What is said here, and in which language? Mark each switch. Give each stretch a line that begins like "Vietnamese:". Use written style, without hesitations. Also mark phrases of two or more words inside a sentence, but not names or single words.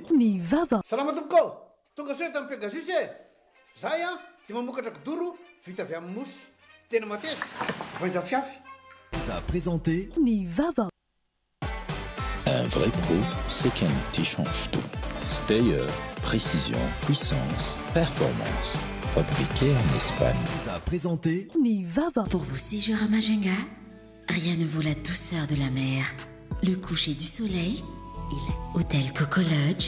Malagasy: Ny Vava. Salama tompoko. Tonga soa tamin'ny Pegasus e. Zahay dia mamokatra kidoro vita avy amin'ny mosy. Tena mateza. Voanja fiafy.
French: A présenté
Malagasy: Ny Vava.
French: Un vrai pro, c'est qu'un outil change tout. Stayer, précision, puissance, performance. Fabriqué en Espagne. A présenté
Malagasy: Ny Vava.
French: Pour vos séjours à Majunga, rien ne vaut la douceur de la mer, le coucher du soleil et l'hôtel Coco Lodge.